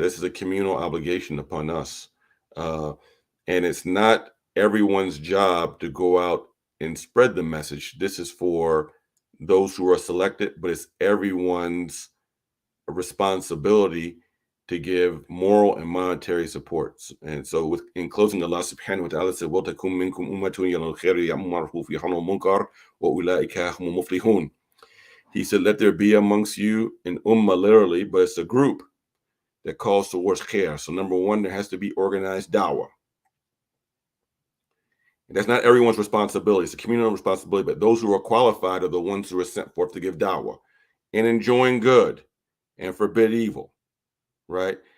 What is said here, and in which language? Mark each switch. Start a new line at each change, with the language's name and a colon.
English: This is a communal obligation upon us. And it's not everyone's job to go out and spread the message. This is for those who are selected, but it's everyone's responsibility to give moral and monetary supports. And so in closing, Allah subhanahu wa ta'ala said,
Arabic: وَلْتَكُنْ مِنْكُمْ أُمَّةٌ يَدْعُونَ إِلَى الْخَيْرِ وَيَأْمُرُونَ بِالْمَعْرُوفِ وَيَنْهَوْنَ عَنِ الْمُنكَرِ وَأُولَٰئِكَ هُمُ الْمُفْلِحُونَ.
English: He said, let there be amongst you an ummah, literally, but it's a group that calls towards khair. So number one, there has to be organized da'wah. And that's not everyone's responsibility. It's a communal responsibility, but those who are qualified are the ones who are sent forth to give da'wah and enjoin good and forbid evil, right?